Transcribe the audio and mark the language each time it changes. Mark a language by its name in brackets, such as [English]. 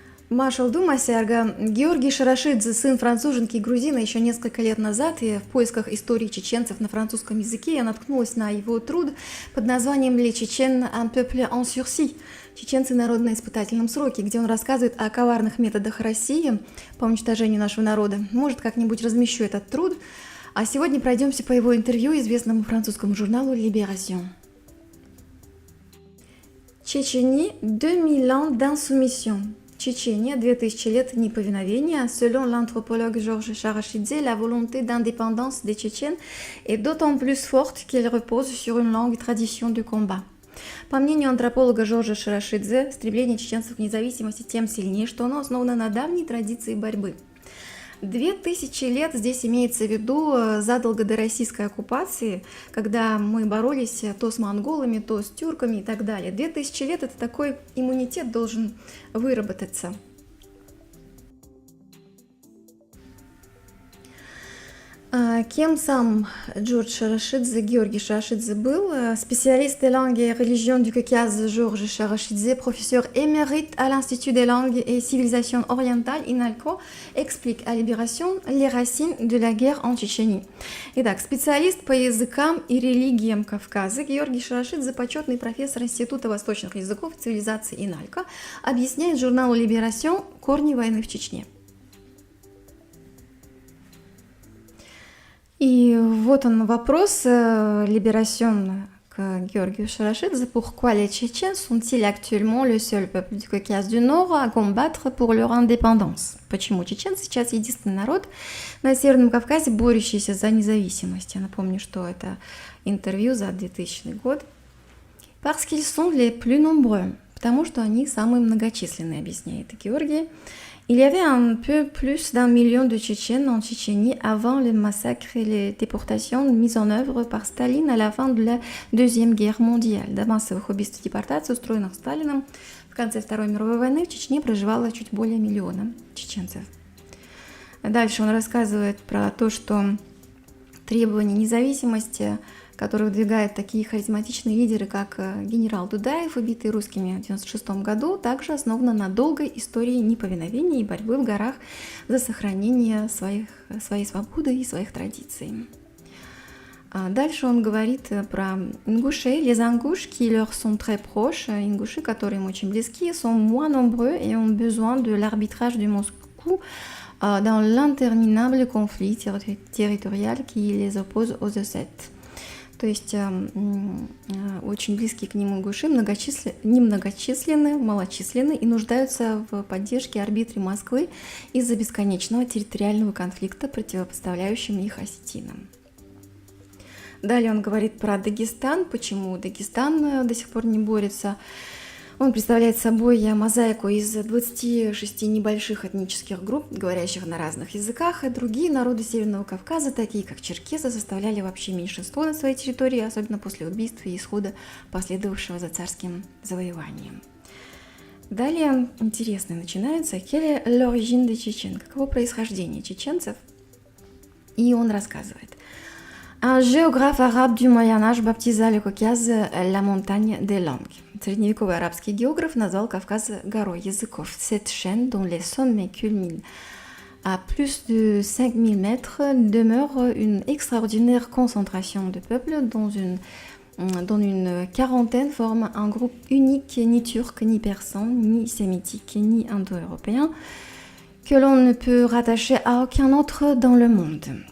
[Russian] Маршал Дума Сярга Георгий Шарашидзе, сын француженки и грузина, еще несколько лет назад, и в поисках истории чеченцев на французском языке я наткнулась на его труд под названием [French] «Les Tchétchènes, un peuple en sursis» [Russian] «Чеченцы народы на испытательном сроке», где он рассказывает о коварных методах России по уничтожению нашего народа. Может, как-нибудь размещу этот труд. А сегодня пройдемся по его интервью известному французскому журналу «Libération». [French] Чечения, 2000 ans d'insoumission. [Russian] Tchétchénie, 2000 лет неповиновения. [French] Selon l'anthropologue Georges Charachidze, la volonté d'indépendance des Tchétchènes est d'autant plus forte qu'elle repose sur une longue tradition du combat. [Russian] По мнению антрополога Жоржа Шарашидзе, стремление чеченцев к независимости тем сильнее, что оно основано на давней традиции борьбы. 2000 лет здесь имеется в виду задолго до российской оккупации, когда мы боролись то с монголами, то с тюрками и так далее. 2000 лет — это такой иммунитет должен выработаться. Кем сам Джордж Шарашидзе, Георгий Шарашидзе был? [French] Spécialiste des langues et religions du Caucase, Georges Charachidze, professeur émérite à l'Institut des langues et civilisations orientales INALCO, explique à Libération les racines de la guerre en Tchétchénie. [Russian] Итак, специалист по языкам и религиям Кавказа Георгий Шарашидзе, почетный профессор Института восточных языков и цивилизации INALCO, объясняет журналу Libération корни войны в Чечне. И вот он вопрос Libération к Георгию Шарашидзе. [French] Pourquoi les Tchétchènes sont-ils actuellement le seul peuple du Caucase du Nord à combattre pour leur indépendance? [Russian] Почему чеченцы сейчас единственный народ на Северном Кавказе, борющийся за независимость? Я напомню, что это интервью за 2000 год. [French] Parce qu'ils sont les plus nombreux. [Russian] Потому что они самые многочисленные, объясняет Георгий. [French] Il y avait un peu plus d'1 million de Tchétchènes en Tchétchénie avant les massacres et les déportations mises en œuvre par Staline à la fin de la Deuxième Guerre mondiale. [Russian] До массовых убийств и депортаций, устроенных Сталином в конце Второй мировой войны, в Чечне проживало чуть более миллиона чеченцев. Дальше он рассказывает про то, что требования независимости, которые выдвигают такие харизматичные лидеры, как генерал Дудаев, убитый русскими в 1996 году, также основана на долгой истории неповиновения и борьбы в горах за сохранение своей свободы и своих традиций. Дальше он говорит про ингушей, [French] les ingouches qui leur sont très proches, [Russian] ингуши, которые им очень близки, [French] sont moins nombreux et ont besoin de l'arbitrage de Moscou dans l'interminable conflit territorial qui les oppose aux Ossètes. [Russian] То есть очень близкие к ним ингуши, немногочисленны, малочисленны и нуждаются в поддержке арбитре Москвы из-за бесконечного территориального конфликта, противопоставляющим их осетинам. Далее он говорит про Дагестан, почему Дагестан до сих пор не борется. Он представляет собой мозаику из 26 небольших этнических групп, говорящих на разных языках, и другие народы Северного Кавказа, такие как черкесы, составляли вообще меньшинство на своей территории, особенно после убийства и исхода, последовавшего за царским завоеванием. Далее интересное начинается. [French] Quelle est l'origine des Tchétchènes? [Russian] Каково происхождение чеченцев? И он рассказывает. [French] Un géographe arabe du Moyen-Âge baptisa le Caucase la montagne des langues. [Russian] Средневековый арабский географ назвал Кавказ горой языков. [French] Cette chaîne, dont les sommets culminent à plus de 5000 mètres, demeure une extraordinaire concentration de peuples dont une quarantaine forment un groupe unique, ni turc, ni persan, ni sémitique, ni indo-européen, que l'on ne peut rattacher à aucun autre dans le monde.